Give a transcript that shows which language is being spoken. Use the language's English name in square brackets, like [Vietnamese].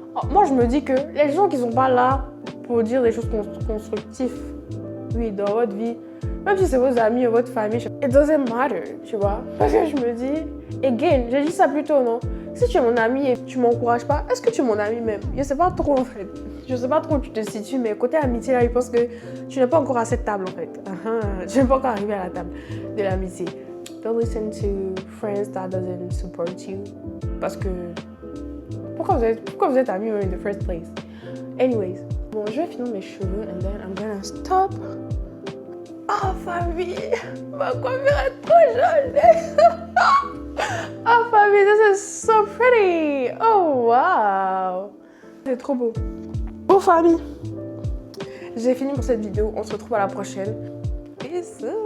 [French] Moi, je me dis que les gens qui sont pas là pour dire des choses constructives, oui, dans votre vie, même si c'est vos amis ou votre famille, [English] it doesn't matter, [French] tu vois. Parce que je me dis, again, j'ai dit ça plus tôt, non? Si tu es mon ami et tu m'encourages pas, est-ce que tu es mon ami même? Je sais pas trop en fait. Je sais pas trop où tu te situes, mais côté amitié, là, je pense que tu n'es pas encore à cette table en fait. Tu n'es pas encore arrivé à la table de l'amitié. [English] Don't listen to friends that doesn't support you. [French] Parce que pourquoi vous êtes amis [English] in the first place? Anyways, [French] bon, je vais finir mes cheveux [English] and then I'm gonna stop. [French] Oh famille, ma coiffure est trop jolie. Oh famille, [English] this is so pretty. [French] Oh wow, c'est trop beau. Bon famille, j'ai fini pour cette vidéo. On se retrouve à la prochaine. Peace.